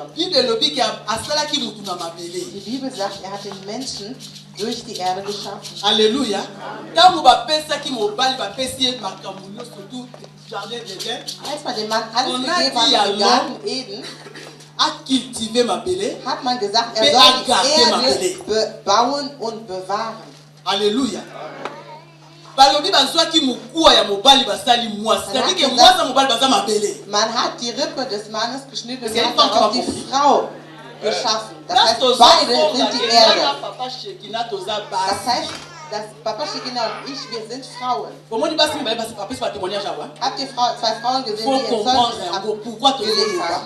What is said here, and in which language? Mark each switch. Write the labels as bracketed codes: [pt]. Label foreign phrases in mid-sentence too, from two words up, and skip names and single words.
[de] Die Bibel sagt, er hat den Menschen durch die Erde geschaffen. [fr] Alléluia. [de] Als man dem Mann alles gegeben hat im Garten Eden, hat man gesagt, er soll die Erde bauen und bewahren. [fr] Alléluia. [ln] Balobi bazwaki mukuwa ya mobali basali mwasi. [fr] C'est-à-dire que [ln] mwasi mobali baza mabele. [de] Man hat die Rippe des Mannes geschnitten und hat darauf die Frau geschaffen. Das heißt, beide sind die Erde. Das heißt, dass Papa Shekina und ich, wir sind Frauen. Habt ihr 2 Frauen gesehen, die ihr Zeugnis abgelegt haben?